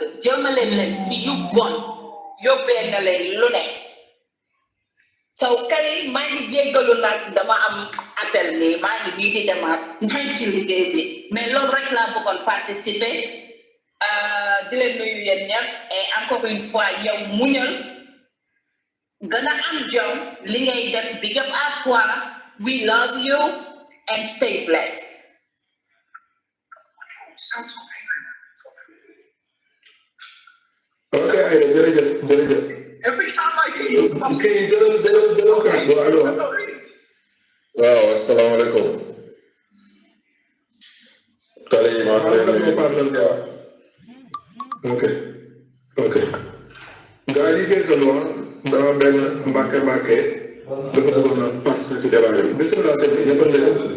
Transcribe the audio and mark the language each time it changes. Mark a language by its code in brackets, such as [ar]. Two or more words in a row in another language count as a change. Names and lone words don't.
[wo] jëmale leen ci yu bon yóbbee na leen lu ne sow kay maa ngi jéggalu nag dama am appel nii maa ngi nii di demaat nañ ci liggéey bi mais loolu rek laa bëggoon participer di leen nuyu yéen ñëpp [fr] et encore une fois [wo] yow muñal gën a am jom li ngay def [en] big up [wo] à toi [en] we love you and stay blessed. [wo] ok Aïda jërëjëf jërëjëf. [en] Every time I hear you, [wo] ok zero kàddu allo. waaw asalaamaaleykum. kale yi maa ngi lay nuyu. ok ok. gars yi jéggalu dama benn mbàkke dafa bëggoon a participer si débat bi bisimilah sëñ bi ñëpp a ngi